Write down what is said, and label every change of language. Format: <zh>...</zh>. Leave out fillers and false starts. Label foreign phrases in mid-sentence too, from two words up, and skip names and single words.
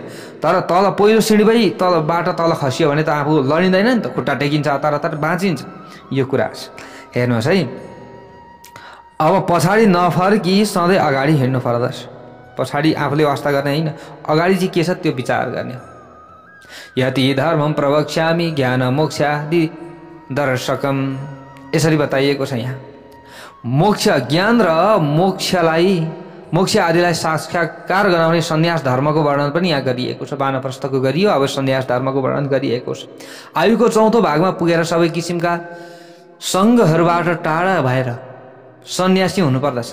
<ne>तर तल पहिलो सिँढी भई तलबाट तल खसियो भने त आफू लडिँदैन नि त, खुट्टा टेकिन्छ, तर बाँचिन्छ। यो कुरा हेर्नुहोस् है। अब पछाडि नफर्की सधैँ अगाडि हिँड्नु पर्दछ। पछाडि आफूले वास्ता गर्ने होइन, अगाडि चाहिँ के छ त्यो विचार गर्ने हो।</ne> <sa>यति धर्मम प्रवक्ष्यामि ज्ञान मोक्षादि दर्शकम,</sa> <ne>यसरी बताइएको छ यहाँ। मोक्ष, ज्ञान र मोक्ष आदिलाई साक्षात्कार गराउने सन्यास धर्मको वर्णन पनि यहाँ गरिएको छ। वानप्रस्थको गरियो, अब सन्यास धर्मको वर्णन गरिएको छ। आयुको चौथो भागमा पुगेर सबै किसिमका सङ्घहरूबाट टाढा भएर सन्यासी हुनुपर्दछ।</ne>